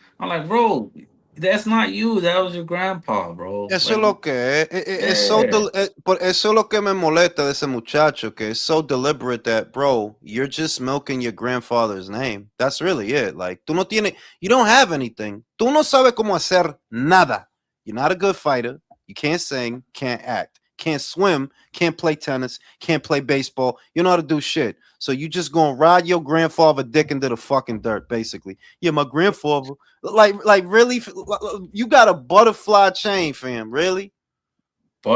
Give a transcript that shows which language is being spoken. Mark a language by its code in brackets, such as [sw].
[en] I'm like, bro, that's not you. That was your grandpa, bro. [es] Eso es [en] Like, [es] lo que es. [en] yeah. [es] Eso es lo que me molesta de ese muchacho, que [en] it's so deliberate that, bro, you're just milking your grandfather's name. That's really it. Like, you don't have anything. [es] Tú no sabes cómo hacer nada. [en] You're not a good fighter. You can't sing, can't act, can't swim, can't play tennis, can't play baseball. You know how to do shit. So you just gonna ride your grandfather dick into the fucking dirt, basically. Yeah, my grandfather. Like really, you got a butterfly chain, fam. Really? What?